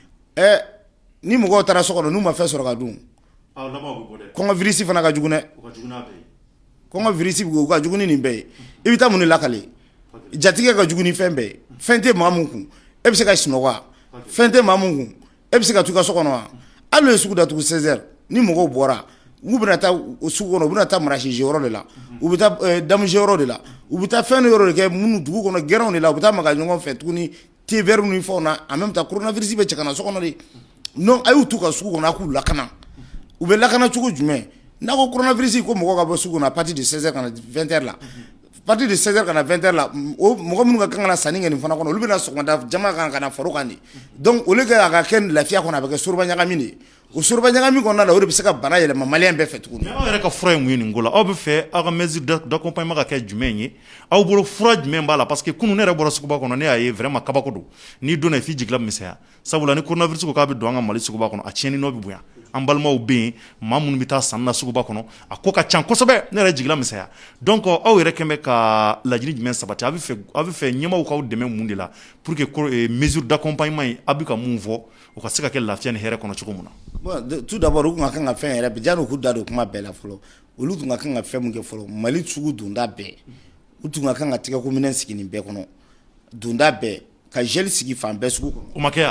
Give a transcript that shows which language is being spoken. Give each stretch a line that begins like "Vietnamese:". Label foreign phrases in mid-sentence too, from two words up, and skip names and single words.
Bambara: ni mɔgɔw taara so kɔnɔ n'u ma fɛn sɔrɔ ka dun kɔngɔ virus fana ka jugu dɛ kɔngɔ virus u ka jugu ni nin bɛɛ ye i bɛ taa mun de lakale jatigɛ ka jugu ni fɛn bɛɛ ye fɛn tɛ maa mun kun e bɛ se ka sunɔgɔ wa fɛn tɛ maa mun kun e bɛ se ka t'u ka so kɔnɔ wa hali n'o ye sugu datugu 16h ni mɔgɔw bɔra u bɛna taa sugu kɔnɔ u bɛna taa marché yɔrɔ de la u bɛ taa damusi yɔrɔ de la u bɛ taa fɛn yɔrɔ de kɛ minnu dugu kɔnɔ gɛrɛnw de la u bɛ taa maga ɲɔgɔn fɛ tuguni
French: thé vert
Bambara: ni fɛnw na
French: en même temps
Bambara: coronavirus bɛ cɛ ka na so kɔnɔ de non a y'u t'u ka sugu kɔnɔ a k'u lakana u bɛ lakana cogo jumɛn n'a ko coronavirus ko mɔgɔ ka bɔ sugu kɔnɔ
French: à partir de 16h
Bambara: ka na 20h la
French: à partir de 16h
Bambara: ka na 20h la o mɔgɔ minnu ka kan ka na sanni kɛ nin fana kɔnɔ olu bɛna sɔgɔmada jama kan ka na faro kan de donc olu kɛ a ka kɛ lafiya kɔnɔ a bɛ kɛ soroba ɲagami de ye o soroba ɲagami kɔnɔna la o de bɛ se ka bana yɛlɛma maliyɛn bɛɛ fɛ tuguni. aw yɛrɛ ka fura ye mun ye nin ko la aw bɛ fɛ aw ka
French: mesure d'accompagnement
Bambara: ka kɛ jumɛn ye aw bolo fura jumɛn b'a la
French: parce que
Bambara: kunun ne yɛrɛ bɔra suguba kɔnɔ ne y'a ye vraiment kabako don n'i donna f'i jigila bɛ misɛnya sabula ni coronavirus ko k'a bɛ don an ka Mali suguba kɔnɔ a tiɲɛni nɔ bɛ bonya an balimaw bɛ yen maa minnu bɛ taa sanni na suguba kɔnɔ a ko ka ca kosɛbɛ ne yɛrɛ jigila misɛnya donc aw yɛrɛ kɛn bɛ ka laɲini jumɛn sabati aw bɛ fɛ ɲɛmaaw k'aw dɛmɛ mun de la
French: pour que mesure d'accompagnement
Bambara: in aw bɛ ka mun fɔ o ka se ka kɛ lafiya ni hɛrɛ kɔnɔ cogo min na.
French: Bon tout d'abord
Bambara: u tun ka kan ka fɛn yɛrɛ bɛɛ janni u k'u da don kuma bɛɛ la fɔlɔ olu tun ka kan ka fɛn mun kɛ fɔlɔ Mali sugu donda bɛɛ u tun ka kan ka tɛgɛko minɛn sigi nin bɛɛ kɔnɔ donda bɛɛ ka gel sigi fan bɛɛ sugu kɔnɔ. O ma kɛ yan.